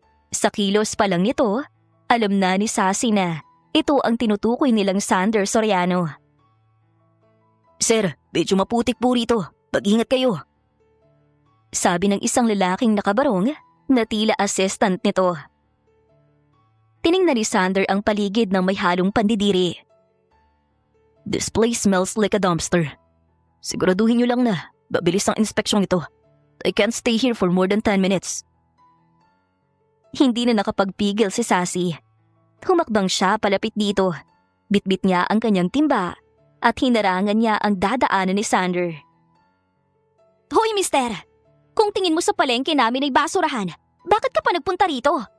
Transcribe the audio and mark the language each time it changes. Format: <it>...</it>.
<tl>Sa kilos pa lang nito, alam na ni Sassy na ito ang tinutukoy nilang Sander Soriano. "Sir, medyo maputik po rito. Mag-ingat kayo," sabi ng isang lalaking nakabarong na tila assistant nito. Tiningnan ni Sander ang paligid ng may halong pandidiri.</tl> <en>"This place smells like a dumpster.</en> <tl>Siguraduhin niyo lang na mabilis ang inspeksyong ito.</tl> <en>I can't stay here for more than 10 minutes.</en> <tl>Hindi na nakapagpigil si Sassy. Humakbang siya palapit dito. Bitbit niya ang kanyang timba at hinarangan niya ang dadaanan ni Sander. "Hoy, mister! Kung tingin mo sa palengke namin ay basurahan, bakit ka pa nagpunta rito?"</tl>